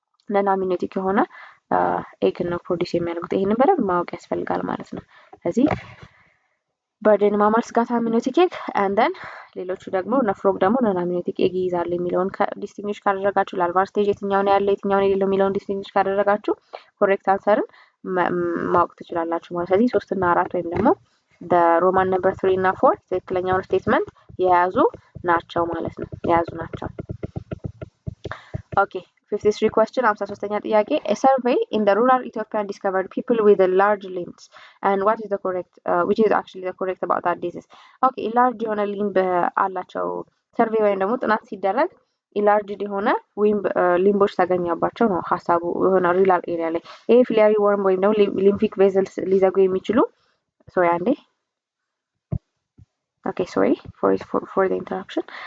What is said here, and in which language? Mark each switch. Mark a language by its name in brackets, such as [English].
[Amharic] ነን አምኒዮቲክ የሆነ ኤግ ነው ፕሮዲስ የሚያደርጉት። ይሄንን በደንብ ማወቅ ያስፈልጋል ማለት ነው። ስለዚህ በርድን ማማልስ ጋር አምኒዮቲክ ኤግ and then ሌሎቹ ደግሞ ነፍሮግ ደግሞ ነን አምኒዮቲክ ኤግ ይይዛሉ የሚለውን ዲስቲንግዊሽ ካደረጋችሁ ላርቫል ስቴጅ የትኛው ነው ያለው የትኛው ነው የሌለው የሚለውን ዲስቲንግዊሽ ካደረጋችሁ ኮሬክት አንሰርን ማወቅ ትችላላችሁ ማለት። ስለዚህ 3 እና 4 ወይም ደግሞ [English] the Roman number 3 [Amharic] እና 4 ትክክለኛውን ስቴትመንት የያዙ ናቸው ማለት ነው። የያዙ ናቸው። [English] Okay, 53 question, [Amharic] 53ኛ ጥያቄ [English] a survey in the rural Ethiopia discovered people with large limbs and what is the correct which is actually the correct about that disease. [Amharic] Okay, large የሆነ ሊምብ አላቸው ሰርቬይ ወይም ደግሞ ጥናት ሲደረግ ኢላርጅድ የሆነ ሊምቦች ተገኘባቸው ነው ሐሳቡ የሆነ ሩራል ኤሪያ ላይ ይሄ ፊሊያሪ ወርም ወይም ደግሞ ሊምፊክ ቬዘልስ ሊዘጉ የሚችሉ ሶሪ አንዴ [English] Okay, sorry for the interruption.